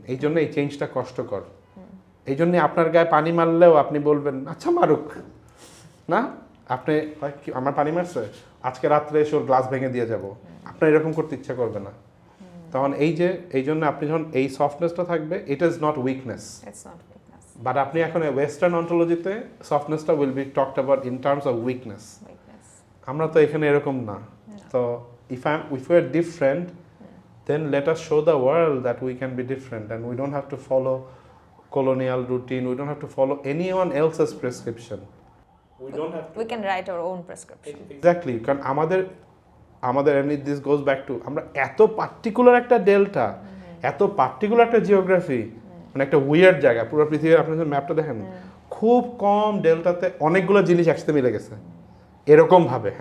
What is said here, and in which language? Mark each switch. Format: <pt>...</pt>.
<bn>এই জন্য এই চেঞ্জটা কষ্টকর। এই জন্য আপনার গায়ে পানি মারলেও আপনি বলবেন আচ্ছা মারুক না, আপনি আমার পানি মারছে, আজকে রাত্রে এসে ওর গ্লাস ভেঙে দিয়ে যাব, আপনার এরকম করতে ইচ্ছা করবে না। তখন এই জন্য আপনি যখন এই সফটনেসটা থাকবে,</bn> <en>it is not weakness,</en> <bn>but আপনি এখন western অন্টোলজিতে সফটনেসটা</bn> <en>Will be talked about in terms of weakness.</en> <bn>আমরা তো এখানে এরকম না।</bn> <en>তো if we are different, then let us show the world that we can be different, and we don't have to follow colonial routine, we don't have to follow anyone else's prescription. We can write our own prescription.</en> <bn>Exactly, কারণ আমাদের</bn> <en>and this goes back to</en> <bn>আমরা এত particular একটা delta, এত particular একটা geography, মানে একটা weird জায়গা, পুরো পৃথিবীর আপনি যদি ম্যাপটা দেখেন, খুব কম ডেল্টাতে অনেকগুলো জিনিস একসাথে মিলে গেছে এরকম ভাবে।</bn>